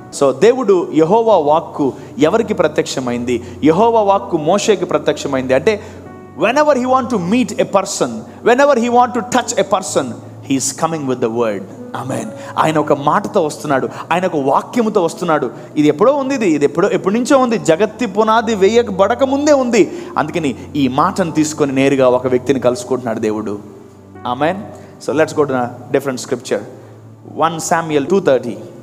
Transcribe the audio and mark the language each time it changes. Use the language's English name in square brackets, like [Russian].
[Telugu] So దేవుడు యెహోవా వాక్కు ఎవరికి ప్రత్యక్షమైంది? యెహోవా వాక్కు మోషేకి ప్రత్యక్షమైంది. [English] అంటే whenever he want to meet a person, whenever he want to touch a person, he is coming with the word. [Telugu] ఆమేన్. ఆయన ఒక మాటతో వస్తున్నాడు, ఆయన ఒక వాక్యముతో వస్తున్నాడు. ఇది ఎప్పుడో ఉంది, ఇది ఎప్పటి నుంచో ఉంది, జగత్తి పునాది వేయబడక ముందే ఉంది. అందుకని ఈ మాటను తీసుకొని నేరుగా ఒక వ్యక్తిని కలుసుకుంటున్నాడు దేవుడు. ఆమేన్. [English] So let's go to different scripture. 1 Samuel 2:30.